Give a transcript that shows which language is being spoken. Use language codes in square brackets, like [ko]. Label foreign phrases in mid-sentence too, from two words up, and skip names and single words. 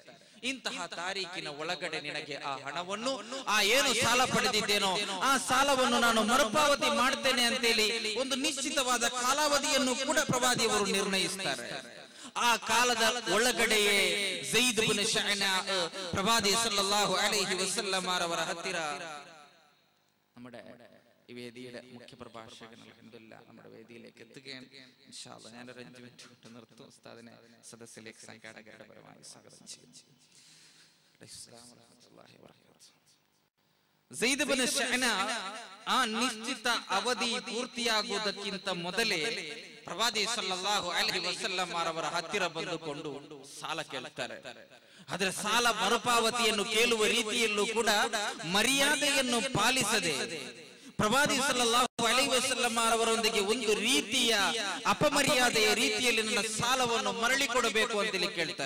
[kn] ಇಂತಹ ತಾರೀಕಿನ ಒಳಗಡೆ ನಿನಗೆ ಆ ಹಣವನ್ನು, ಆ ಏನು ಸಾಲ ಪಡೆದಿದ್ದೇನೋ ಆ ಸಾಲವನ್ನು ನಾನು ಮರುಪಾವತಿ ಮಾಡ್ತೇನೆ ಅಂತೇಳಿ ಒಂದು ನಿಶ್ಚಿತವಾದ ಕಾಲಾವಧಿಯನ್ನು ಕೂಡ ಪ್ರವಾದಿಯವರು ನಿರ್ಣಯಿಸುತ್ತಾರೆ. ಆ ಕಾಲದ ಒಳಗಡೆಯೇ ಝೈದ್ ಇಬ್ನ್ ಶಅನಾ ಪ್ರವಾದಿ [ar] صلى الله عليه وسلم [kn] ಅವರ ಹತ್ತಿರ [ml] നമ്മുടെ ഈ വേദിയുടെ മുഖ്യ പ്രഭാഷകൻ അൽഹംദുലില്ലാഹ് നമ്മുടെ വേദിയിലേക്ക് എത്തുകയാണ്. [ar] إن شاء الله [ml] ഞാനൊരു 5 മിനിറ്റ് കൊണ്ട് നിർത്തും. ഉസ്താദിനെ സദസ്സിലേക്ക് സംഘാടകരുടെ പരമായി സ്വാഗതം ചെയ്യുന്നു. [ar] السلام عليكم ورحمة الله. [kn] ಝೈದ್ ಇಬ್ನ್ ಶಅನಾ ಆ ನಿಶ್ಚಿತ ಅವಧಿ ಪೂರ್ತಿಯಾಗುವುದಕ್ಕಿಂತ ಮೊದಲೇ ಪ್ರವಾದಿ [ar] صلى الله عليه وسلم [kn] ಅವರ ಹತ್ತಿರ ಬಂದುಕೊಂಡು ಸಾಲ ಕೇಳುತ್ತಾರೆ. ಆದರೆ ಸಾಲ ಮರುಪಾವತಿಯನ್ನು ಕೇಳುವ ರೀತಿಯಲ್ಲೂ ಕೂಡ ಮರ್ಯಾದೆಯನ್ನು ಪಾಲಿಸದೆ ಪ್ರವಾದಿ [ar] صلى الله عليه وسلم [kn] ಅವರೊಂದಿಗೆ ಒಂದು ರೀತಿಯ ಅಪಮರ್ಯಾದೆಯ ರೀತಿಯಲ್ಲಿ ನನ್ನ ಸಾಲವನ್ನು ಮರಳಿ ಕೊಡಬೇಕು ಅಂತೇಳಿ ಕೇಳ್ತಾರೆ.